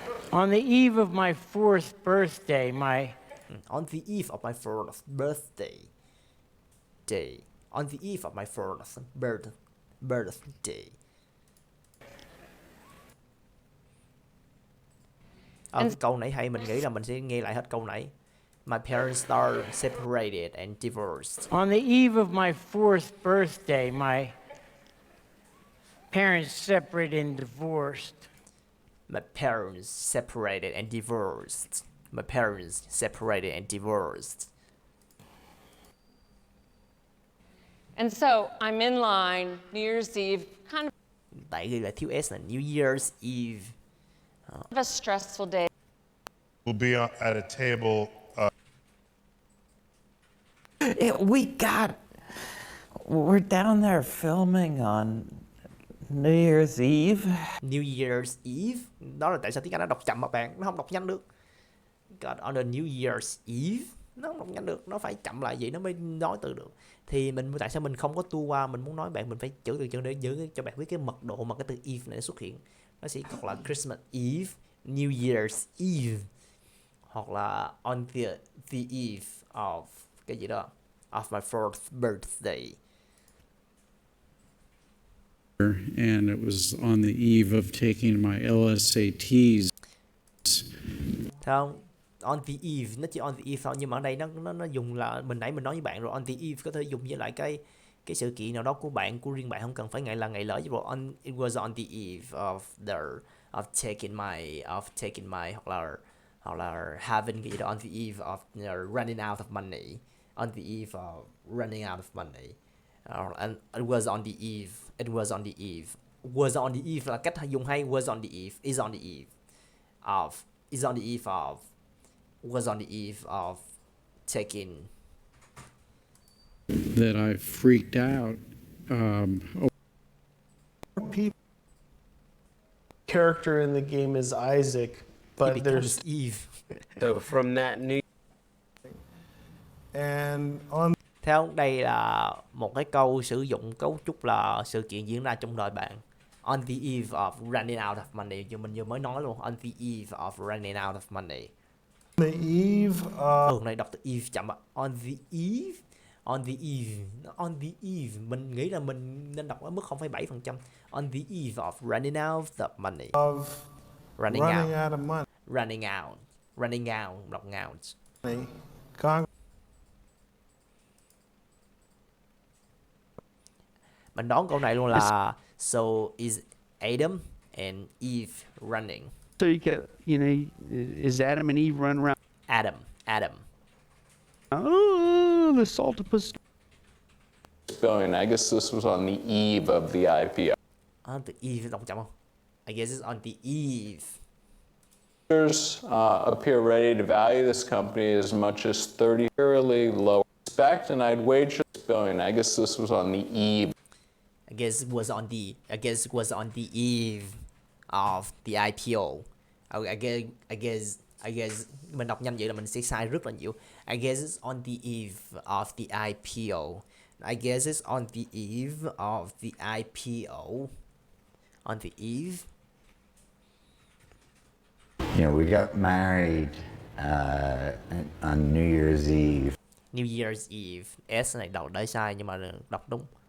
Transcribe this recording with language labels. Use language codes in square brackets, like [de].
[en] On the eve of my 4th birthday, on the eve of my 4th birthday. On the eve of my 4th birthday. [vi] Câu nãy hay, mình nghĩ là mình sẽ nghe lại hết câu nãy. [en] My parents are separated and divorced. On the eve of my 4th birthday, my parents separated and divorced. My parents separated and divorced. My parents separated and divorced. And so I'm in line, New Year's Eve, kind of. [vi] Tại ghi là thiếu S là New Year's Eve. [en] A stressful day. We'll be at a table. We're down there filming on New Year's Eve. New Year's Eve. [vi] Đó là tại sao tiếng Anh nó đọc chậm mà bạn, nó không đọc nhanh được. [en] God, on the New Year's Eve. [vi] Nó không đọc nhanh được, nó phải chậm lại vậy nó mới nói từ được. Thì tại sao mình không có tua qua, mình muốn nói bạn mình phải chữ từ chân để giữ cho bạn biết cái mật độ mà cái từ Eve này xuất hiện. Nó sẽ gọi là Christmas Eve, New Year's Eve. hoặc là on the eve of cái gì đó, of my fourth birthday. [en] And it was on the eve of taking my LSATs. [vi] Thấy không? [en] On the eve, [vi] nó chỉ on the eve thôi, nhưng mà ở đây nó dùng là mình nãy mình nói với bạn rồi, on the eve có thể dùng với lại cái sự kiện nào đó của bạn, của riêng bạn, không cần phải ngày lỡ chứ bộ. [en] It was on the eve of taking my [vi] hoặc là [en] having [vi] cái gì đó, [en] on the eve of running out of money, on the eve of running out of money. And it was on the eve, it was on the eve, was on the eve [vi] là cách dùng hay, [en] was on the eve, is on the eve of, is on the eve of, was on the eve of taking. That I freaked out. Character in the game is Isaac, but there's Eve. So from that new. And on. [vi] Theo đây là một cái câu sử dụng cấu trúc là sự kiện diễn ra trong đời bạn. [en] On the eve of running out of money, [vi] như mình vừa mới nói luôn. [en] On the eve of running out of money. The eve of. [vi] Này đọc từ eve chậm ạ. [en] On the eve. On the eve. On the eve. [vi] Mình nghĩ là mình nên đọc ở mức 0,7%. [en] On the eve of running out of money. Of running out of money. Running out. Running out. [vi] Đọc [en] out. [vi] Mình đoán câu này luôn là [en] so is Adam and Eve running. So you get, is Adam and Eve run around? Adam. Oh, the saltopus. Spelling, I guess this was on the eve of the IPO. On the eve, [vi] đọc chậm không? [en] I guess it's on the eve. Investors appear ready to value this company as much as 30 fairly low expect, and I'd wager spelling. I guess this was on the eve. I guess it was on the eve of the IPO. I guess [vi] mình đọc nhanh vậy là mình sẽ sai rất là nhiều. [en] I guess it's on the eve of the IPO. I guess it's on the eve of the IPO. On the eve. We got married on New Year's Eve. New Year's Eve. [vi] S này đọc để sai nhưng mà đọc đúng.